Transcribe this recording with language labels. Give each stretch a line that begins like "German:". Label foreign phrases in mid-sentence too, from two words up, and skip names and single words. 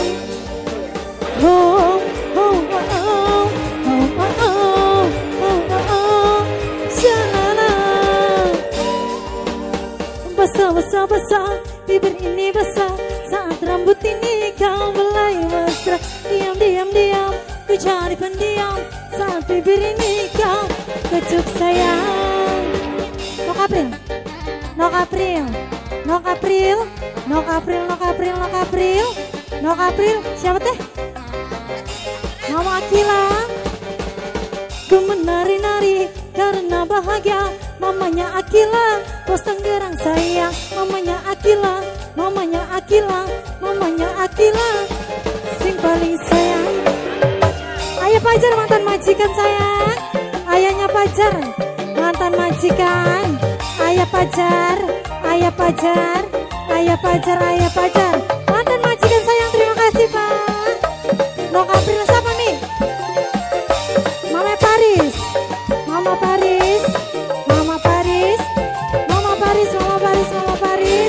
Indonesian: Oh, oh, oh, oh, oh, oh, oh, oh, oh, Jalanan. Basah, basah, basah, bibir ini basah, saat rambut ini kau belai mesra. Diam, diam, diam, ku cari pendiam, saat bibir ini kau kecup sayang. Nok April, Nok April, Nok April, Nok April, Nok April, Nok April, Nok April, siapa teh? Mama Akila. Ku menari-nari karena bahagia, mamanya Akila, bos Tangerang sayang, mamanya Akila, mamanya Akila, mamanya Akila,
Javanese: sing paling sayang.
Indonesian: Ayah Pajar mantan majikan sayang, ayahnya Pajar mantan majikan, ayah Pajar, ayah Pajar, ayah Pajar, ayah Pajar, mantan majikan sayang. Terima kasih Pak. Nok April siapa nih? Mama Paris, Mama Paris, Mama Paris, Mama Paris, Mama Paris, Mama Paris.